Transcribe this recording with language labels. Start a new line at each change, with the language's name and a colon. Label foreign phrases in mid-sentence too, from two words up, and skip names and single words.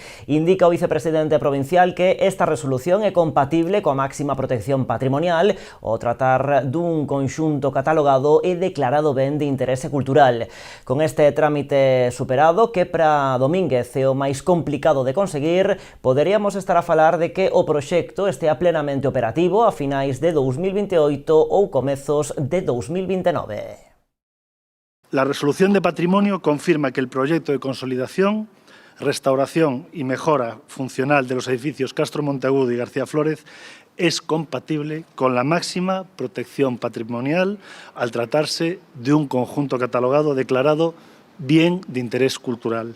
Galician: Indica o vicepresidente provincial que esta resolución é compatible coa máxima protección patrimonial ao tratar dun conxunto catalogado e declarado ben de interese cultural. Con este trámite superado, que para Domínguez é o máis complicado de conseguir, poderíamos estar a falar de que o proxecto estea plenamente operativo a finais de 2028 ou comezos de 2029.
Spanish: La resolución de patrimonio confirma que el proyecto de consolidación, restauración y mejora funcional de los edificios Castro Monteagudo y García Flórez es compatible con la máxima protección patrimonial al tratarse de un conjunto catalogado declarado bien de interés cultural.